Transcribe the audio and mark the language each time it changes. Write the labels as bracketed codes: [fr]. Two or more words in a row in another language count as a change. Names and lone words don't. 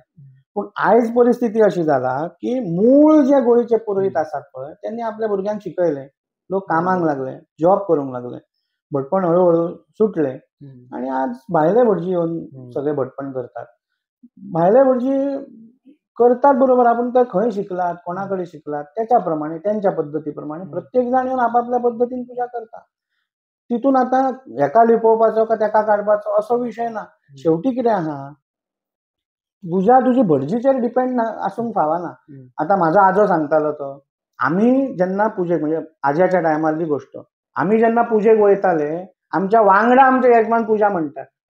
[kok] पण आयज परिस्थिती अशी झाला की मूळ जे गोयचे पुरोहित असतात पळय त्यांनी आपल्या भुरग्यांक शिकयले, लोक कामाक लागले, जॉब करूंक लागले, भटपण हळूहळू सुटले. [mr] आणि आज भायले भटजी येऊन सगळे भटपण करतात. भायले भटजी करतात बरोबर, आपण ते खंय शिकलात, कोणाकडे शिकलात, त्याच्याप्रमाणे, त्यांच्या पद्धतीप्रमाणे प्रत्येक जण येऊन आपापल्या पद्धतीने पूजा करतात. [kok] तिथून आता एका लिपोवपाचो का तेका काढपाचो असो विषय ना. शेवटी कितें आहा, पूजा तुजी भटजीचेर डिपेंड आसूंक फावना. आता म्हाजो आजो सांगतालो तो, आम्ही जेन्ना पुजेक, म्हणजे आज्याच्या टायमारली गोष्ट, आम्ही जेन्ना पुजेक वयताले, आमच्या वांगडा आमचे यजमान पूजा म्हणटात.